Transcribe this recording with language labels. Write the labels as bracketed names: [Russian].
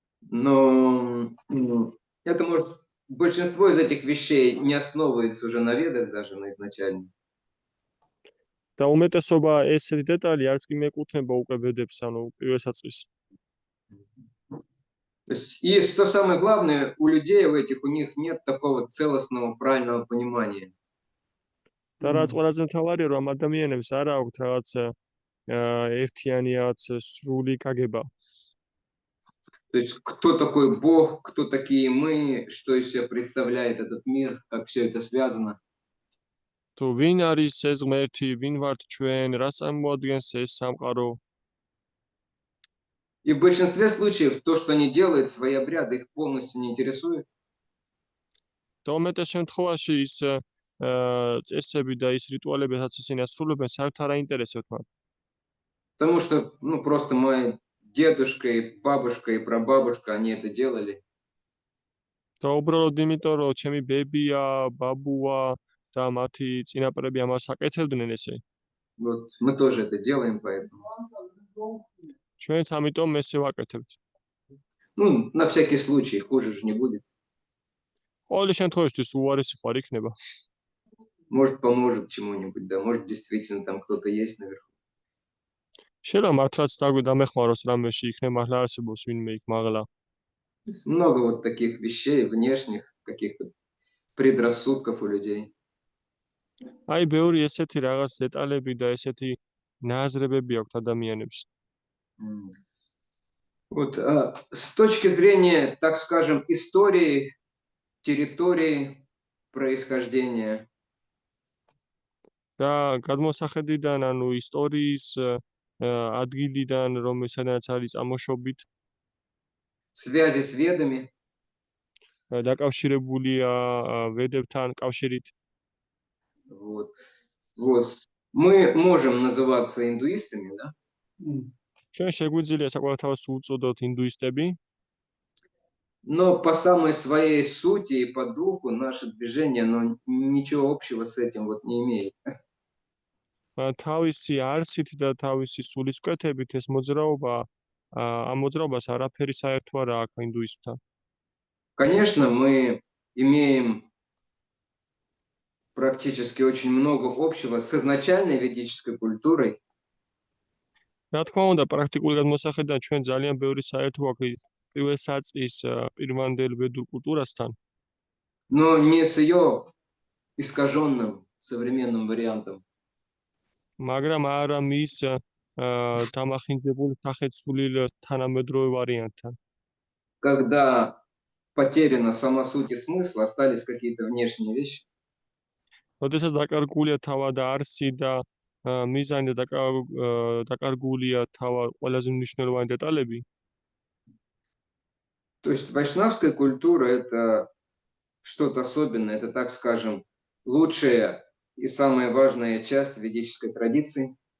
[Russian] Но это может большинство из этих вещей не основывается уже на ведах, даже на изначально. [Georgian] და უმეტესობა ესეთი დეტალი არც კი მიეკუთვნება უკვე ვედებს, ანუ პირველ საწყისს. [Russian] То есть, и что самое главное, у людей у этих, у них нет такого целостного, правильного понимания. [Georgian] და რაც ყველაზე მთავარია, რომ ადამიანებს არ აქვთ რაღაც ერთიანი რაღაც სრული გაგება. [Russian] То есть, кто такой Бог, кто такие мы, что из себя представляет этот мир, как все это связано. [Georgian] თუ ვინ არის ეს ღმერთი, ვინ ვართ ჩვენ, რა წარმოადგენს ეს სამყარო. [Russian] И в большинстве случаев то, что они делают, свои обряды, их полностью не интересует. [Georgian] და უმეტეს შემთხვევაში ის წესები და ის რიტუალები, რაც ისინი ასრულებენ, საერთოდ არ აინტერესებთ მათ. [Russian] Потому что, ну, просто мой дедушка и бабушка и прабабушка, они это делали. [Georgian] და უბრალოდ იმიტომ, რომ ჩემი ბებია, ბაბუა და მათი წინაპრები ამას აკეთებდნენ ესე. [Russian] Вот мы тоже это делаем, поэтому. [Georgian] ჩვენც ამიტომ ესე ვაკეთებთ. [Russian] Ну, на всякий случай, хуже же не будет. [Georgian] ყოველი შემთხვევაში უარესი ხარ იქნება. [Russian] Может, поможет чему-нибудь, да, может, действительно там кто-то есть наверху. [Georgian] შეიძლება მართლაც დამეხმაროს რამეში, იქნება მართლა არსებობს ვინმე იქ მაღლა. [Russian] То есть много вот таких вещей, внешних каких-то предрассудков у людей. [Georgian] აი, ბევრი ესეთი რაღაც დეტალები და ესეთი ნაზრებები აქვს ადამიანებს. [Russian] Вот с точки зрения, так скажем, истории, территории, происхождения, [Georgian] და გადმოსახედიდან, ანუ ისტორიის ადგილიდან, რომელსაც არის წამოშობით, [Russian] связи с ведами, [Georgian] დაკავშირებულია ვედებთან კავშირით. [Russian] вот. Мы можем называться индуистами, да? [Georgian] ჩვენ შეგვიძლია საკუთარ უწოდოთ ინდუისტები, [Russian] но по самой своей сути и по духу наше движение, оно ничего общего с этим вот не имеет. [Georgian] თავისი არსით და თავისი სულისკვეთებით ეს მოძრაობა ამ მოძრაობას არაფერი საერთო არ აქვს ინდუისტთან. [Russian] Конечно, мы имеем практически очень много общего с изначальной ведической культурой. [Georgian] რა თქმა უნდა, პრაქტიკული გადმოსახედიდან ჩვენ ძალიან ბევრი საერთო აქვს პირველ საწყის პირვანდელ ვედურ კულტურასთან. [Russian] Но не с ее искаженным современным вариантом. [Georgian] მაგრამ არა მის დამახინჯებულ სახეცვლილ თანამედროვე ვარიანტთან. [Russian] Когда потеряна сама суть и смысл, остались какие-то внешние вещи. [Georgian] როდესაც დაკარგულია თავად არსი და მიზანი და დაკარგულია თავად ყველაზე მნიშვნელოვანი დეტალები. [Russian] То есть вайшнавская культура – это что-то особенное, это, так скажем, лучшая и самая важная часть ведической традиции.